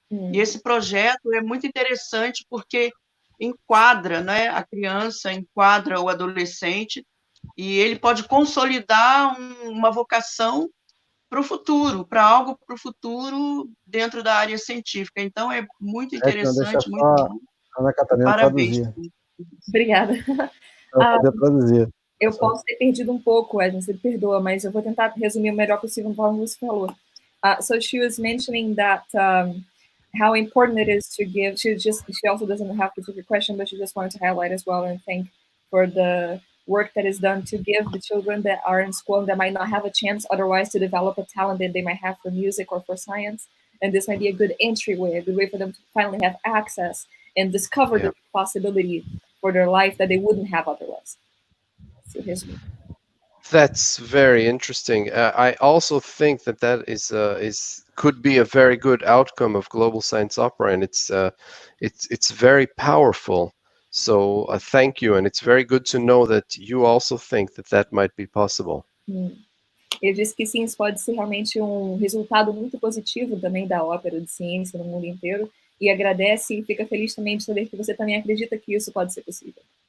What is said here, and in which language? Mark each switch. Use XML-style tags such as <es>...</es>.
<pt>E esse projeto é muito interessante porque enquadra, né, a criança, enquadra o adolescente, e ele pode consolidar uma vocação para o futuro, para algo para o futuro dentro da área científica. Então, é muito interessante, muito bom. Ana Catarina Parabéns. traduzir. Obrigada. Para poder traduzir. Eu posso ter perdido um pouco, Edna, você perdoa, mas eu vou tentar resumir o melhor possível conforme você falou.</pt> <en>So she was mentioning that how important it is to give. She also doesn't have to take a question, but she just wanted to highlight as well and thank for the work that is done to give the children that are in school and that might not have a chance otherwise to develop a talent that they might have for music or for science. And this might be a good entryway, a good way for them to finally have access and discover the possibility for their life that they wouldn't have otherwise. So that's very interesting. I also think that could be a very good outcome of Global Science Opera, and it's very powerful. So thank you, and it's very good to know that you also think that might be possible.</en> <pt>Ele disse que sim, isso pode ser realmente resultado muito positivo também da ópera de ciência no mundo inteiro, e agradece e fica feliz também de saber que você também acredita que isso pode ser possível.</pt>